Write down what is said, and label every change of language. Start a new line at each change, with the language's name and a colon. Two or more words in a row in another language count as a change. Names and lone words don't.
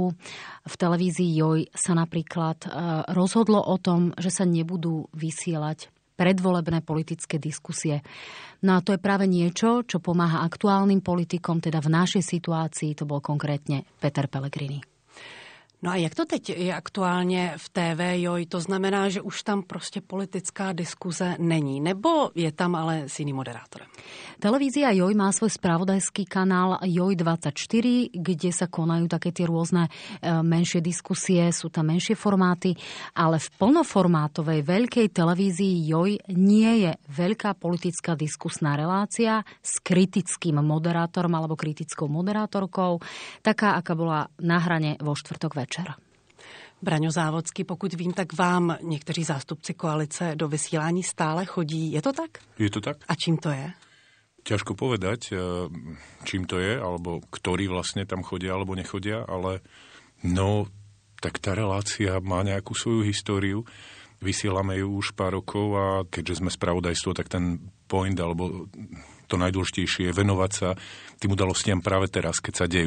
Slovak: V televízii JOJ sa napríklad rozhodlo o tom, že sa nebudú vysielať predvolebné politické diskusie. No a to je práve niečo, čo pomáha aktuálnym politikom, teda v našej situácii to bol konkrétne Peter Pellegrini.
Czech: No a jak to teď je aktuálně v TV JOJ? To znamená, že už tam prostě politická diskuze není, nebo je tam ale s jiným moderátorem?
Slovak: Televízia JOJ má svoj spravodajský kanál JOJ24, kde sa konajú také tie rôzne menšie diskusie, sú tam menšie formáty, ale v plnoformátovej veľkej televízii JOJ nie je veľká politická diskusná relácia s kritickým moderátorom alebo kritickou moderátorkou, taká, aká bola Na hrane vo štvrtok večer.
Czech: Braňo Závodský, pokud vím, tak vám někteří zástupci koalice do vysílání stále chodí. Je to tak?
Slovak: Je to tak.
Czech: A čím to je?
Slovak: Ťažko povedať, čím to je, alebo ktorí vlastne tam chodia, alebo nechodia, ale no, tak tá relácia má nejakú svoju históriu. Vysielame ju už pár rokov a keďže sme spravodajstvo, tak ten point, alebo to najdôležitejšie je venovať sa tým udalostiam práve teraz, keď sa dejú.